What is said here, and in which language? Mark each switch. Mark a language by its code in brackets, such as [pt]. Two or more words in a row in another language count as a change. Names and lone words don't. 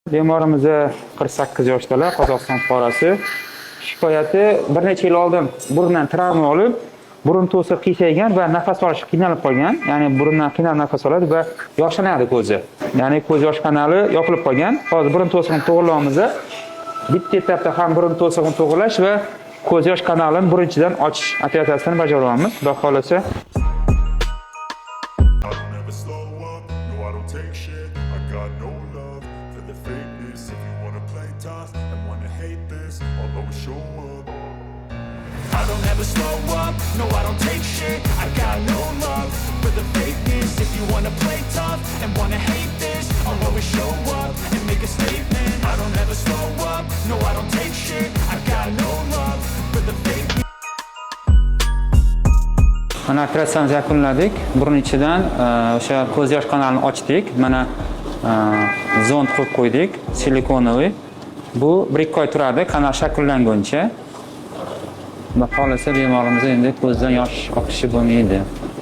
[uz] Bemorimiz 48 yoshdalar, Qozog'iston fuqarosi. Shikoyati bir necha yil oldin burundan travma olib, burun to'siq qiysaygan va nafas olish qiynalib qolgan. Ya'ni burundan qiynalib nafas oladi va yoshlanadi ko'zi. Ya'ni ko'z yosh kanali yopilib qolgan. Hozir burun to'siqni to'g'irlaymiz. Bitta etapda ham burun to'siqni to'g'irlash va ko'z yosh kanalini birinchidan ochish operatsiyasini bajaramiz. Xudo xolasa. [en] I don't ever slow up, no I don't take shit. I got no love for the fakeness. If you wanna play tough and wanna hate this, I'll always show up and make a statement. I don't ever slow up, no I don't take shit. I got no love for the fakeness. [uz] Mana operatsiyamizni yakunladik. Burun ichidan o'sha ko'z yosh kanalini ochdik. Mana zond qo'yib qo'ydik, silikonoviy. Bu 1-2 oy turadi, kanal shakllanguncha. Xudo xolasa bemorimiz endi ko'zdan yosh oqishi bo'lmaydi.